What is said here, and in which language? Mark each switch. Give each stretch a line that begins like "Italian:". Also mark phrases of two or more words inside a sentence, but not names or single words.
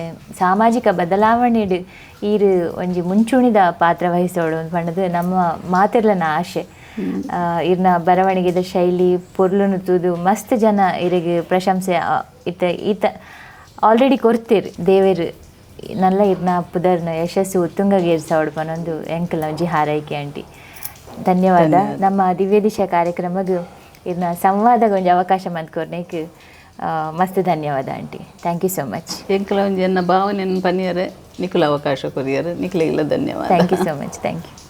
Tulu: ಸಾಮಾಜಿಕ ಬದಲಾವಣೆ ಈರು ಒಂಜಿ ಮುಂಚೂಣಿದ ಪಾತ್ರ ವಹಿಸೋಡು ಅಂತ ಪಂಡದು ನಮ್ಮ ಮಾತಿರ್ಲನ ಆಶೆ ಇರ್ನ ಬರವಣಿಗೆದ ಶೈಲಿ ಪೊರ್ಲುನು ತೂದು ಮಸ್ತ್ ಜನ ಇರಿಗೆ ಪ್ರಶಂಸೆ ಈತ ಆಲ್ರೆಡಿ ಕೊಡ್ತೀರಿ ದೇವೇರು ನಲ್ಲ ಇರ್ನ ಪುದರ್ನ ಯಶಸ್ಸು ಉತ್ತುಂಗಗೇರ್ಸೋಡು ಪನೊಂದು ಎಂಕಲ್ ಒಂಜಿ ಹಾರೈಕೆ ಆಂಟಿ ಧನ್ಯವಾದ ನಮ್ಮ ದಿವ್ಯ ದಿಶಾ ಕಾರ್ಯಕ್ರಮಗೂ ಇರ್ನ ಸಂವಾದಕ್ಕೆ ಒಂಜಿ ಅವಕಾಶ ಮಂತ್ಕೊರ್ನೇಕ್ ಮಸ್ತ್ ಧನ್ಯವಾದ ಆಂಟಿ
English: thank you so much
Tulu: ಎಂಕಲ ಒಂಜಿ ಎನ್ನ ಭಾವನೆಯನ್ನು ಪನಿಯರೆ ನಿಖಲ ಅವಕಾಶ ಕೊರಿಯರೆ ನಿಖಲಿಗೆಲ್ಲ ಧನ್ಯವಾದ
English: thank you so much thank you